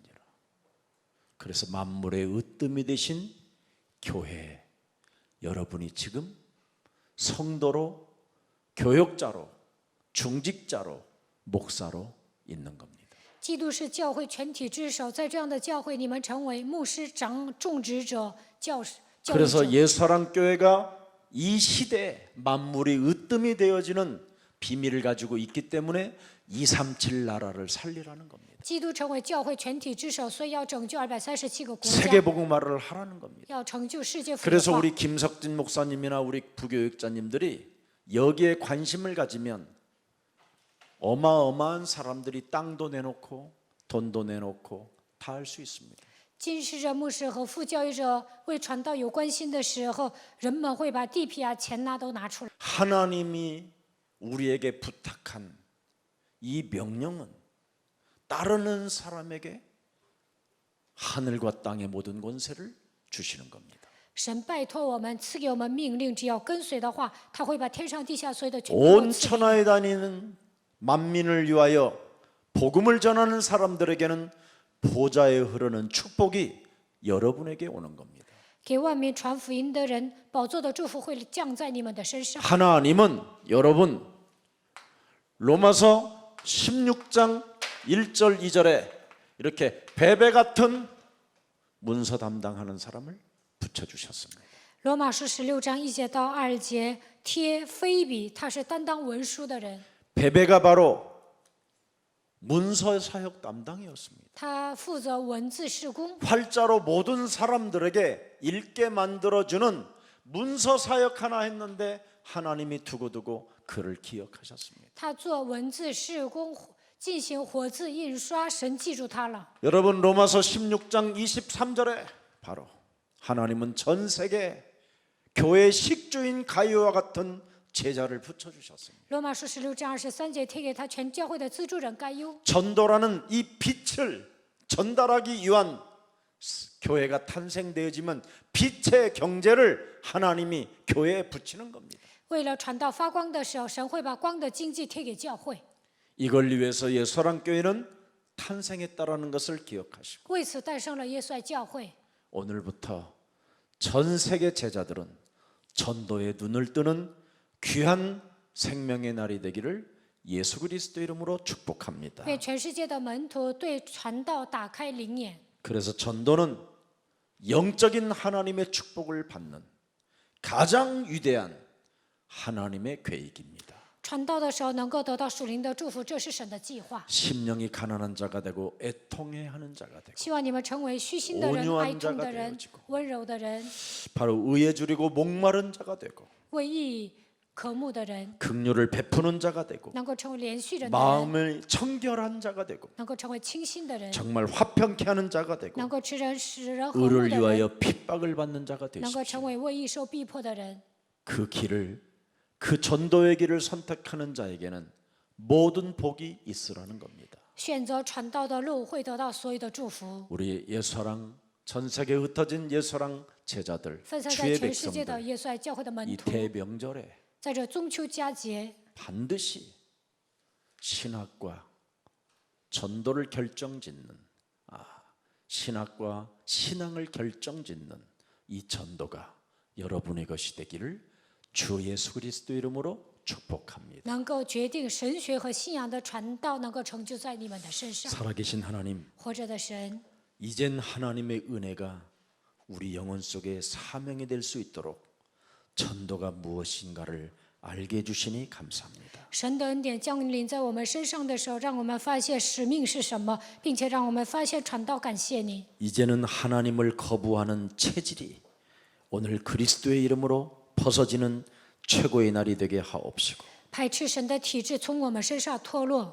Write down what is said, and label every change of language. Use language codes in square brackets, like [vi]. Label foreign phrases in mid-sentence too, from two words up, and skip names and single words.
[ko] 그래서 만물의 으뜸이 되신 교회 여러분이 지금 성도로 교역자로 중직자로 목사로 있는 겁니다. [zh] 基督是教会全体之首，在这样的教会，你们成为牧师、种植者、教育 [ko] 그래서 [zh] 者。 [ko] 예수사랑교회가 이 시대에 만물이 으뜸이 되어지는 비밀을 가지고 있기 때문에 237 나라를 살리라는 겁니다. [zh] 基督成为教会全体之首，所以要拯救237个国家， [ko] 세계복음화를 하라는 겁니다. [zh] 要成就世界福音 [ko] 그래서 [zh] 化。 [ko] 우리 김석진 목사님이나 우리 부교육자님들이 여기에 관심을 가지면 어마어마한 사람들이 땅도 내놓고 돈도 내놓고 다 할 수 있습니다. [zh] 金世者牧师和副教育者为传道有关心的时候，人们会把地皮啊、钱呐都拿出来。 [ko] 하나님이 우리에게 부탁한 이 명령은 따르는 사람에게 하늘과 땅의 모든 권세를 주시는 겁니다. [zh] 神拜托我们，赐给我们命令，只要跟随的话，他会把天上地下所有的权柄都 [ko] 온 [zh] 赐给你。 [ko] 천하에 다니는 만민을 위하여 복음을 전하는 사람들에게는 보좌에 흐르는 축복이 여러분에게 오는 겁니다. [zh] 给万民传福音的人，宝座的祝福会降在你们的身上。 [ko] 하나님은 여러분 로마서 16장 1절 2절에 이렇게 베베 같은 문서 담당하는 사람을 붙여주셨습니다. [zh] 罗马书16章1节到2节，贴菲比，他是担当文书的人， [ko] 베베가 바로 문서 사역 담당이었습니다. [zh] 他负责文字事工。 [ko] 활자로 모든 사람들에게 읽게 만들어주는 문서 사역 하나 했는데 하나님이 두고두고 그를 기억하셨습니다. [zh] 他做文字事工，进行活字印刷，神记住他了。 [ko] 여러분 로마서 16장 23절에 바로 하나님은 전 세계 교회 식주인 가이오와 같은 제자를 붙여주셨습니다. [zh] 罗马书16章23节贴给他全教会的资助人该优。 [ko] 전도라는 이 빛을 전달하기 위한 교회가 탄생되어지면 빛의 경제를 하나님이 교회에 붙이는 겁니다. [zh] 为了传道发光的时候，神会把光的经济贴给教会。 [ko] 이걸 위해서 예수사랑교회는 탄생했다라는 것을 기억하시고 [zh] 为此诞生了耶稣爱教会。 [ko] 오늘부터 전 세계 제자들은 전도에 눈을 뜨는 귀한 생명의 날이 되기를 예수 그리스도 이름으로 축복합니다. [zh] 为全世界的门徒对传道打开灵眼。 [ko] 그래서 전도는 영적인 하나님의 축복을 받는 가장 위대한 하나님의 계획입니다. [zh] 传道的时候能够得到属灵的祝福，这是神的计划。 [ko] 심령이 가난한 자가 되고 애통해하는 자가 되고 [zh] 希望你们成为虚心的人、 [ko] 온유한 [zh] 哀痛的 [ko] 자가 [zh] 人 [ko] 되어지고 、 [zh] 温柔的人， [ko] 바로 의에 줄이고 목마른 자가 되고 [zh] 为义渴慕的人， [ko] 긍휼을 베푸는 자가 되고 [zh] 能够成为连续人的人， [ko] 마음을 청결한 자가 되고 [zh] 能够成为清心的人， [ko] 정말 화평케 하는 자가 되고 [zh] 能够使人和睦 [ko] 의를 [zh] 的人， [ko] 위하여 핍박을 받는 자가 [zh] 能够成 [ko] 되십시오. [zh] 为为义受逼迫的人。 [ko] 그 길을 그 전도의 길을 선택하는 자에게는 모든 복이 있으라는 겁니다. [zh] 选择传道的路，会得到所有的祝福。 [ko] 우리 예수랑 전 세계에 흩어진 예수랑 제자들, [zh] 分散在 [ko] 주의 [zh] 全世界的 [ko] 백성들 [zh] 耶稣爱教会的门 [ko] 이 [zh] 徒， [ko] 대명절에 [zh] 在这中秋佳节， [ko] 반드시 신학과 전도를 결정짓는 신학과 신앙을 결정짓는 이 전도가 여러분의 것이 되기를 주 예수 그리스도 이름으로 축복합니다. [zh] 能够决定神学和信仰的传道，能够成就在你们的身上。 [ko] 살아계신 하나님, [zh] 活着的神， [ko] 이젠 하나님의 은혜가 우리 영혼 속에 사명이 될 수 있도록 전도가 무엇인가를 알게 해주시니 감사합니다. [zh] 神的恩典降临在我们身上的时候，让我们发现使命是什么，并且让我们发现传道。感谢你， [ko] 이제는 하나님을 거부하는 체질이 오늘 그리스도의 이름으로 벗어지는 최고의 날이 되게 하옵시고 [zh] 排斥神的体质从我们身上脱落，